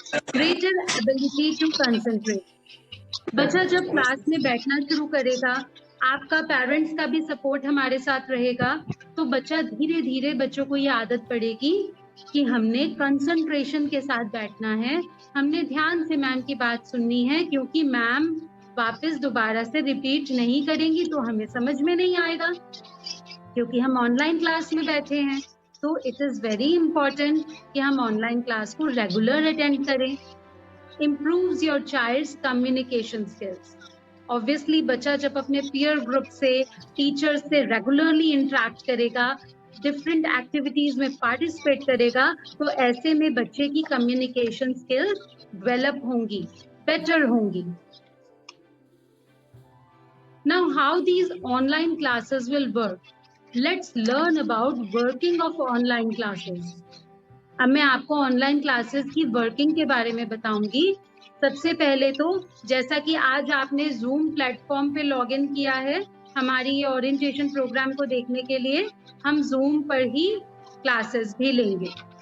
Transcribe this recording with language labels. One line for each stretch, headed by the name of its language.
English: Greater ability to concentrate.
Hindi: बच्चा जब class में बैठना शुरू करेगा, आपका पेरेंट्स का भी सपोर्ट हमारे साथ रहेगा, तो बच्चा धीरे धीरे बच्चों को ये आदत पड़ेगी कि हमने कंसंट्रेशन के साथ बैठना है, हमने ध्यान से मैम की बात सुननी है, क्योंकि मैम वापस दोबारा से रिपीट नहीं करेंगी तो हमें समझ में नहीं आएगा, क्योंकि हम ऑनलाइन क्लास में बैठे हैं. तो
English: it is very important
Hindi: कि हम ऑनलाइन क्लास को रेगुलर अटेंड करें.
English: improves your child's communication skills.
Hindi: Obviously बच्चा जब अपने peer group से, टीचर से रेगुलरली इंटरेक्ट करेगा, डिफरेंट एक्टिविटीज में पार्टिसिपेट करेगा, तो ऐसे में बच्चे की कम्युनिकेशन स्किल्स डेवलप होंगी, बेटर होंगी.
English: Now how these online classes will work? Let's learn about working of online classes.
Hindi: अब मैं आपको ऑनलाइन क्लासेस की वर्किंग के बारे में बताऊंगी. सबसे पहले तो जैसा कि आज आपने जूम प्लेटफॉर्म पे लॉगिन किया है, हमारी ये ओरिएंटेशन प्रोग्राम को देखने के लिए हम जूम पर ही क्लासेस भी लेंगे।